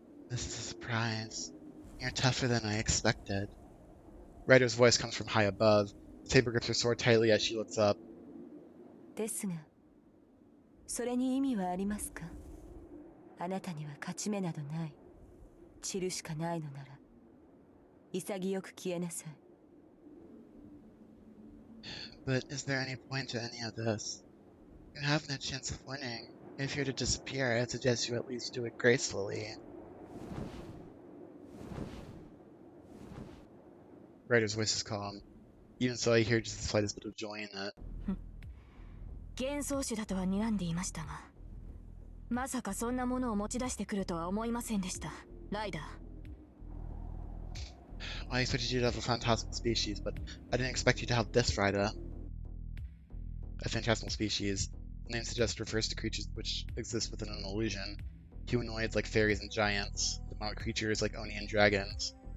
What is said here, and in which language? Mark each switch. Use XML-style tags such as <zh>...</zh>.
<en>This is a surprise. You're tougher than I expected. Ryder's voice comes from high above. Saber grips her sword tightly as she looks up.</en> <ja>ですが、それに意味はありますか？あなたには勝ち目などない。散るしかないのなら、潔く消えなさい。</ja> <en>But is there any point to any of this? You have no chance of winning. If you're to disappear, I suggest you at least do it gracefully. Ryder's voice is calm. Even so, I hear just the slightest bit of joy in it.</en> <ja>幻想種だとは睨んでいましたが、まさかそんなものを持ち出してくるとは思いませんでした、ライダー。</ja> <en>Well, I expected you to have a phantasmal species, but I didn't expect you to have this, Ryder. A phantasmal species. The name suggests refers to creatures which exist within an illusion. Humanoids like fairies and giants, demonic creatures like Oni and dragons.</en>